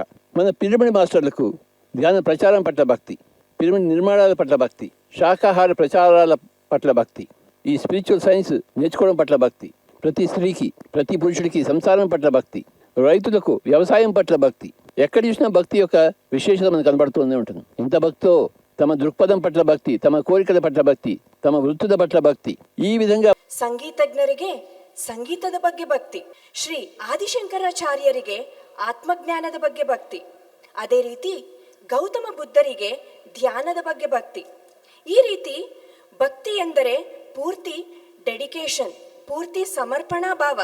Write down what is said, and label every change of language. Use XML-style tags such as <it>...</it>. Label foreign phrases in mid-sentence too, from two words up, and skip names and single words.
<te>మన పిరమిడ్ మాస్టర్లకు ధ్యాన ప్రచారం పట్ల భక్తి, పిరమిడ్ నిర్మాణాల పట్ల భక్తి, శాకాహార ప్రచారాల పట్ల భక్తి, ఈ</te> <en>spiritual science</en> <te>నేర్చుకోవడం పట్ల భక్తి, ప్రతి స్త్రీకి ప్రతి పురుషుడికి సంసారం పట్ల భక్తి, రైతులకు వ్యవసాయం పట్ల భక్తి. ఎక్కడ చూసినా భక్తి యొక్క విశేషత మనకు కనబడుతూనే ఉంటుంది. ఇంత భక్తితో తమ దృక్పథం పట్ల భక్తి, తమ కోరికల పట్ల భక్తి, తమ వృత్తుల పట్ల భక్తి. ఈ విధంగ</te> <kn>ಸಂಗೀತಜ್ಞರಿಗೆ ಸಂಗೀತದ ಬಗ್ಗೆ ಭಕ್ತಿ, ಶ್ರೀ ಆದಿಶಂಕರಾಚಾರ್ಯರಿಗೆ ಆತ್ಮಜ್ಞಾನದ ಬಗ್ಗೆ ಭಕ್ತಿ, ಅದೇ ರೀತಿ ಗೌತಮ ಬುದ್ಧರಿಗೆ ಧ್ಯಾನದ ಬಗ್ಗೆ ಭಕ್ತಿ. ಈ ರೀತಿ ಭಕ್ತಿ ಎಂದರೆ ಪೂರ್ತಿ ಡೆಡಿಕೇಶನ್, ಪೂರ್ತಿ ಸಮರ್ಪಣಾ ಭಾವ.</kn>